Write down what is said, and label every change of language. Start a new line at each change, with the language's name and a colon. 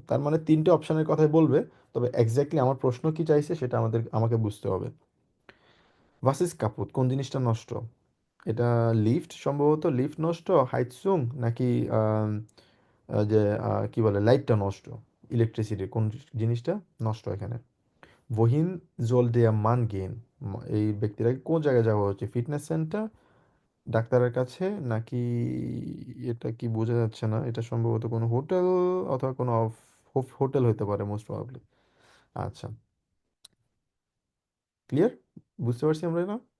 Bangla: তার মানে তিনটে অপশনের কথাই বলবে, তবে এক্স্যাক্টলি আমার প্রশ্ন কি চাইছে সেটা আমাকে বুঝতে হবে। ভার্সেস কাপুত, কোন জিনিসটা নষ্ট? এটা লিফট, সম্ভবত লিফট নষ্ট, হাইটসুং, নাকি আম, যে কি বলে লাইটটা নষ্ট, ইলেকট্রিসিটি, কোন জিনিসটা নষ্ট এখানে?
German: wohin soll der Mann gehen?
Bangla: এই ব্যক্তিটাকে কোন জায়গায় যাওয়া হচ্ছে, ফিটনেস সেন্টার, ডাক্তারের কাছে, নাকি এটা কি বোঝা যাচ্ছে না, এটা সম্ভবত কোনো হোটেল অথবা কোনো হোটেল হতে পারে মোস্ট প্রবাবলি। আচ্ছা, ক্লিয়ার, বুঝতে পারছি আমরা না?